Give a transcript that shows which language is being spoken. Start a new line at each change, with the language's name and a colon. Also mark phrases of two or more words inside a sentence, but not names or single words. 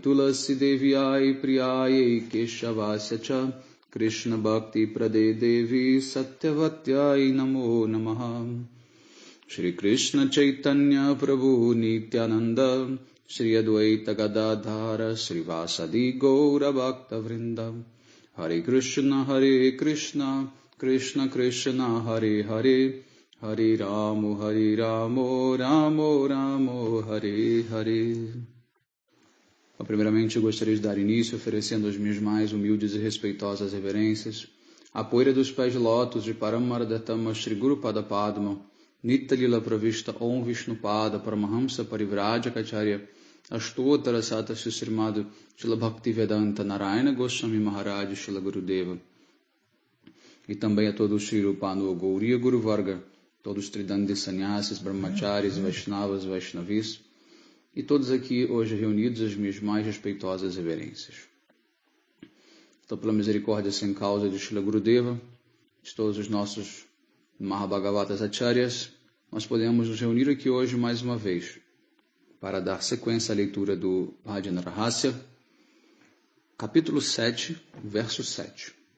Sanskrit: तुलसी देव्यै प्रियै केशवस्य कृष्ण भक्ति प्रदे देवि सत्यवत्यै नमो नमः श्री कृष्ण चैतन्य प्रभु नित्यानन्द श्री अद्वैत गदाधर श्री वासादि गौर भक्त वृन्द हरे कृष्ण कृष्ण कृष्ण हरे हरे हरे रामो रामो हरे हरे.
Portuguese: Primeiramente, eu gostaria de dar início oferecendo as minhas mais humildes e respeitosas reverências à poeira dos pés de lótus de Paramaradatama Shri Guru Pada Padma, Nitalila Pravishta Om Vishnupada Paramahamsa Parivraja Kacharya Ashtotara Sata Srimad Shila Bhaktivedanta Narayana Goswami Maharaj Shila Gurudeva, e também a todos os Shri Rupanu Gauriya Guru Varga, todos os Tridandi Sannyasis, Brahmacharis, Vaishnavas, Vaishnavis, e todos aqui hoje reunidos as minhas mais respeitosas reverências. Então, pela misericórdia sem causa de Srila Gurudeva, de todos os nossos Mahabhagavatas Acharyas, nós podemos nos reunir aqui hoje mais uma vez para dar sequência à leitura do Bhajana Rahasya, capítulo 7, verso 7.